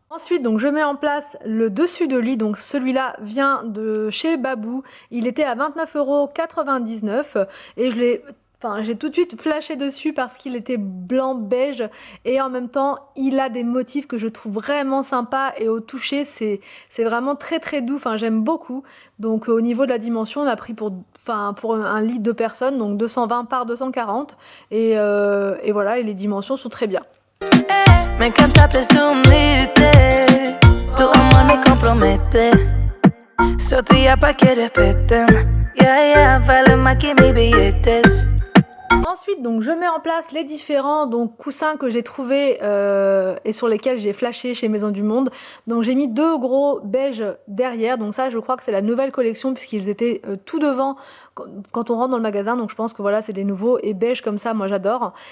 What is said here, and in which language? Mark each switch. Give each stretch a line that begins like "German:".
French: Ensuite donc je mets en place le dessus de lit, donc celui-là vient de chez Babou, il était à 29,99 € et j'ai tout de suite flashé dessus parce qu'il était blanc beige, et en même temps il a des motifs que je trouve vraiment sympas, et au toucher c'est vraiment très doux, enfin j'aime beaucoup. Donc au niveau de la dimension on a pris pour un lit de 2 personnes, donc 220 par 240, et voilà, et les dimensions sont très bien.
Spanish: Me encanta presumirte, tu amor me compromete, soy tuya pa' que respeten, yeah, vale más que mis billetes.
French: Ensuite donc je mets en place les différents donc coussins que j'ai trouvés et sur lesquels j'ai flashé chez Maison du Monde. Donc j'ai mis 2 gros beiges derrière, donc ça je crois que c'est la nouvelle collection puisqu'ils étaient tout devant quand on rentre dans le magasin, donc je pense que voilà c'est des nouveaux, et beige comme ça moi j'adore.